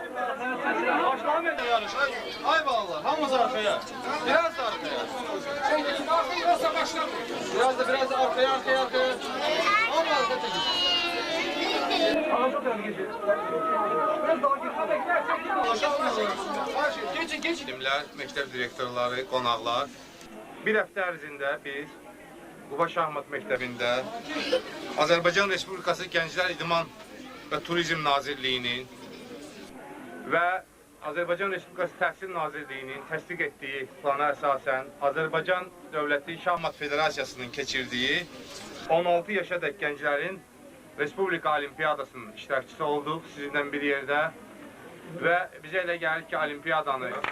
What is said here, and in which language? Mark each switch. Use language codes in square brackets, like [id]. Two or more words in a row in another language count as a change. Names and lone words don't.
[tr] Başlamayın da yarış. Ay vallahi. Hamımız arkaya. Biraz da arkaya. Şimdi arkaya başlamayın. Biraz da arkaya. Ama arkada gidin. Geçin. [az] Məktəb direktorları, qonaqlar. Bir həftə ərzində biz Quba Şahmat Məktəbində Azərbaycan Respublikası Gənclər İdman və Turizm Nazirliyinin və Azərbaycan Respublikası Təhsil Nazirliyinin təsdiq etdiyi plana əsasən Azərbaycan Dövləti Şahmat Federasiyasının keçirdiyi 16 yaşadək gənclərin Respublika Olimpiyadasının iştirakçısı olduq sizinlə bir yerdə və bizə elə gəlir ki, Olimpiyadanı